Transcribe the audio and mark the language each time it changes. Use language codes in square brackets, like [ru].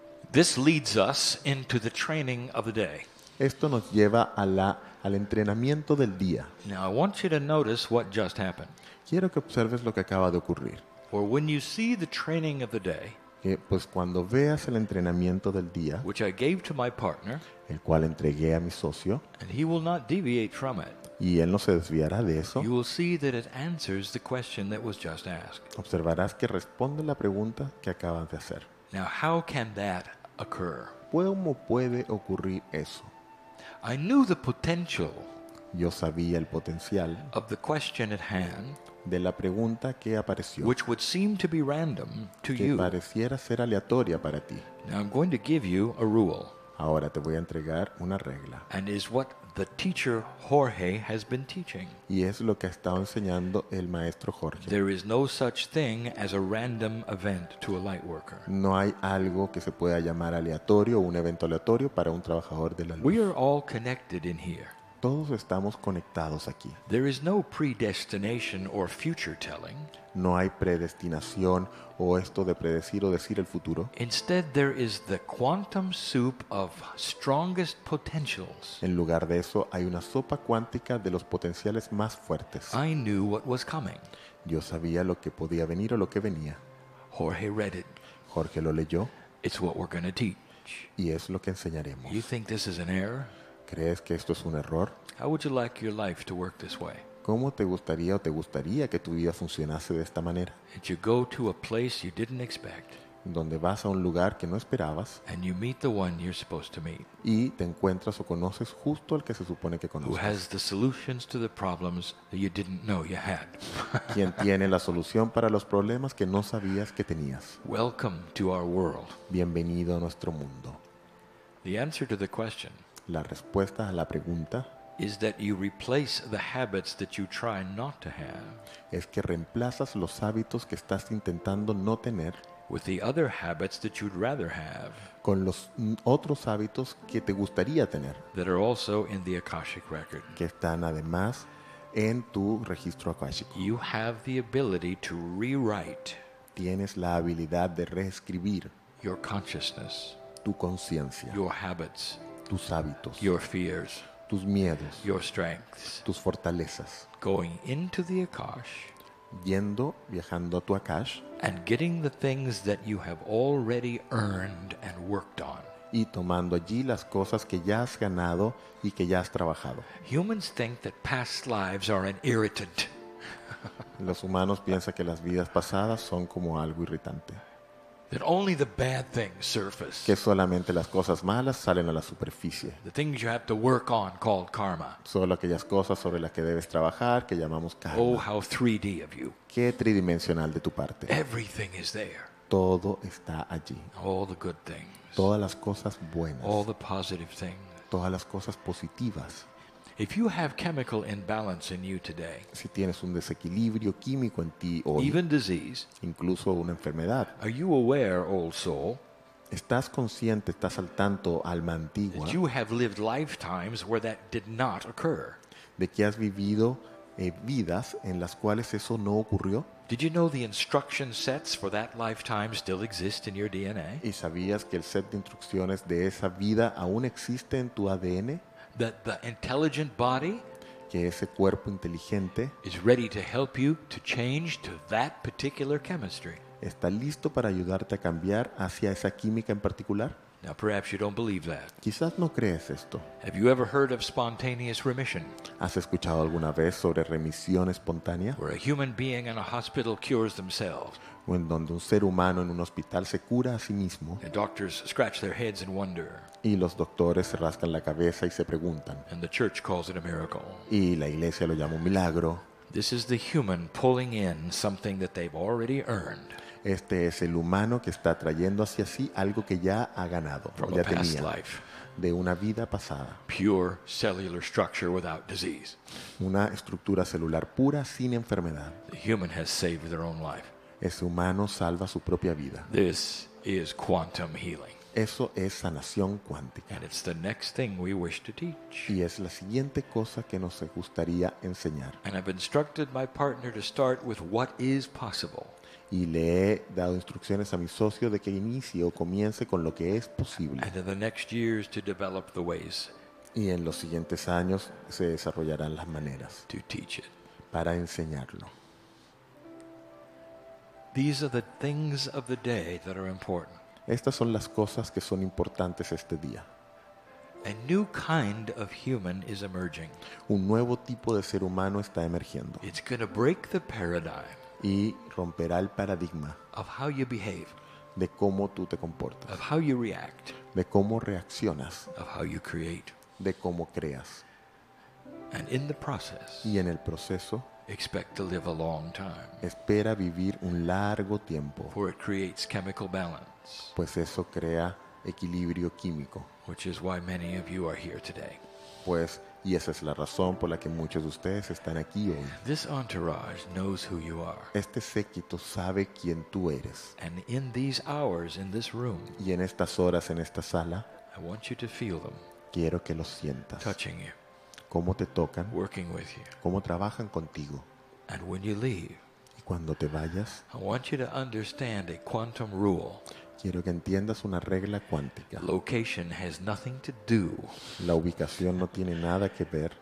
[en] This leads us into the training of the day. [es] Esto nos lleva al entrenamiento del día. [en] Now, I want you to notice what just happened. [es] Quiero que observes lo que acaba de ocurrir. [en] For when you see the training of the day, [es] Que pues cuando veas el entrenamiento del día, [en] which I gave to my partner, [es] el cual entregué a mi socio, [en] and he will not deviate from it, [es] y él no se desviará de eso, [en] you will see that it answers the question that was just asked. [es] observarás que responde la pregunta que acabas de hacer. [en] Now, how can that occur? [es] ¿Cómo puede ocurrir eso? [en] I knew the potential [es] Yo sabía el potencial [en] of the question at hand, [es] de la pregunta que apareció, [en] which would seem to be random to [es] que [en] you. [es] pareciera ser aleatoria para ti. [en] Now, I'm going to give you a rule, [es] Ahora te voy a entregar una regla, [en] and is what the teacher Jorge has been teaching. [es] y es lo que ha estado enseñando el maestro Jorge. [en] There is no such thing as a random event to a light worker. [es] No hay algo que se pueda llamar aleatorio o un evento aleatorio para un trabajador de la [en] We [es] luz. [en] are all connected in here. [es] Todos estamos conectados aquí. [en] There is no predestination or future telling. [es] No hay predestinación o esto de predecir o decir el futuro. [en] Instead, there is the quantum soup of strongest potentials. [es] En lugar de eso, hay una sopa cuántica de los potenciales más fuertes. [en] I knew what was coming. [es] Yo sabía lo que podía venir o lo que venía. [en] Jorge read it. [es] Jorge lo leyó [en] It's what we're going to teach. [es] y es lo que enseñaremos. [en] You think this is an error? [es] ¿Crees que esto es un error? [en] How would you like your life to work this way? [es] ¿Cómo te gustaría o te gustaría que tu vida funcionase de esta manera? [en] That you go to a place you didn't expect, [es] Donde vas a un lugar que no esperabas [en] and you meet the one you're supposed to meet, [es] y te encuentras o conoces justo al que se supone que [en] who [es] conoces. [en] has the solutions to the problems that you didn't know you had. [es] Quien tiene la solución para los problemas que no sabías que tenías. [en] Welcome to our world. [es] Bienvenido a nuestro mundo. [en] The answer to the question [es] La respuesta a la pregunta [en] is that you replace the habits that you try not to have [es] es que reemplazas los hábitos que estás intentando no tener [en] with the other habits that you'd rather have [es] con los otros hábitos que te gustaría tener, [en] that are also in the Akashic record. [es] que están además en tu registro akáshico. [en] You have the ability to rewrite [es] Tienes la habilidad de reescribir [en] your consciousness, [es] tu conciencia, [en] your habits, [es] tus hábitos, [en] your fears, [es] tus miedos, [en] your strengths, [es] tus fortalezas, [en] going into the Akash [es] viajando a tu Akash [en] and getting the things that you have already earned and worked on. [es] y tomando allí las cosas que ya has ganado y que ya has trabajado. [en] Humans think that past lives are an irritant. [es] Los humanos piensan que las vidas pasadas son como algo irritante, [en] that only the bad things surface, [es] que solamente las cosas malas salen a la superficie. [en] the things you have to work on called karma. [es] Solo aquellas cosas sobre las que debes trabajar que llamamos Oh, karma. [en] how 3D of you. [es] Qué tridimensional de tu parte. [en] Everything is there. [es] Todo está allí. [en] All the good things, [es] Todas las cosas buenas. [en] all the positive things. [es] Todas las cosas positivas. [en] If you have chemical imbalance in you today, [es] Si tienes un desequilibrio químico en ti hoy, [en] even disease, [es] incluso una enfermedad, [en] are you aware, old soul, [es] estás consciente, estás al tanto, alma antigua, [en] that you have lived lifetimes where that did not occur? [es] de que has vivido vidas en las cuales eso no ocurrió? [en] Did you know the instruction sets for that lifetime still exist in your DNA? [es] ¿Y sabías que el set de instrucciones de esa vida aún existe en tu ADN? [en] That the intelligent body [es] Que ese cuerpo inteligente [en] is ready to help you to change to that particular chemistry. [es] está listo para ayudarte a cambiar hacia esa química en particular. [en] Now, perhaps you don't believe that. [es] Quizás no crees esto. [en] Have you ever heard of spontaneous remission, [es] ¿Has escuchado alguna vez sobre remisión espontánea? [en] where a human being in a hospital cures themselves, [es] O en donde un ser humano en un hospital se cura a sí mismo [en] and doctors scratch their heads in wonder, [es] y los doctores se rascan la cabeza y se preguntan. [en] and the church calls it a miracle? [es] Y la iglesia lo llama un milagro. [en] This is the human pulling in something that they've already earned [es] Este es el humano que está trayendo hacia sí algo que ya ha ganado, o [en] from [es] ya [en] a past [es] tenía, [en] life. [es] de una vida pasada. [en] Pure cellular structure without disease. [es] Una estructura celular pura sin enfermedad. [en] The human has saved their own life. [es] Ese humano salva su propia vida. [en] This is quantum healing, [es] Eso es sanación cuántica. [en] and it's the next thing we wish to teach. [es] Y es la siguiente cosa que nos gustaría enseñar. [en] And I've instructed my partner to start with what is possible. [es] Y le he dado instrucciones a mi socio de que inicie o comience con lo que es posible. [en] And in the next years to develop the ways [es] Y en los siguientes años se desarrollarán las maneras [en] to teach it. [es] para enseñarlo. [en] These are the things of the day that are important. [es] Estas son las cosas que son importantes este día. [en] A new kind of human is emerging. [es] Un nuevo tipo de ser humano está emergiendo [en] It's going to break the paradigm [es] y romperá el paradigma [en] of how you behave, [es] de cómo tú te comportas, [en] of how you react, [es] de cómo reaccionas, [en] of how you create. [es] de cómo creas. [en] And in the process, [es] Y en el proceso [en] expect to live a long time, [es] espera vivir un largo tiempo, [en] for it creates chemical balance, [es] pues eso crea equilibrio químico. [en] which is why many of you are here today. [es] Pues, y esa es la razón por la que muchos de ustedes están aquí hoy. [en] This entourage knows who you are. [es] Este séquito sabe quién tú eres. [en] And in these hours in this room, [es] Y en estas horas en esta sala, [en] I want you to feel them [es] quiero que lo sientas. [en] touching you, [es] Cómo te tocan, [en] working with you. [es] cómo trabajan contigo. [en] And when you leave, [es] Y cuando te vayas, [en] I want you to understand a quantum rule. [es] quiero que entiendas una regla cuántica. [en] Location has nothing to do [es] La ubicación no tiene nada que ver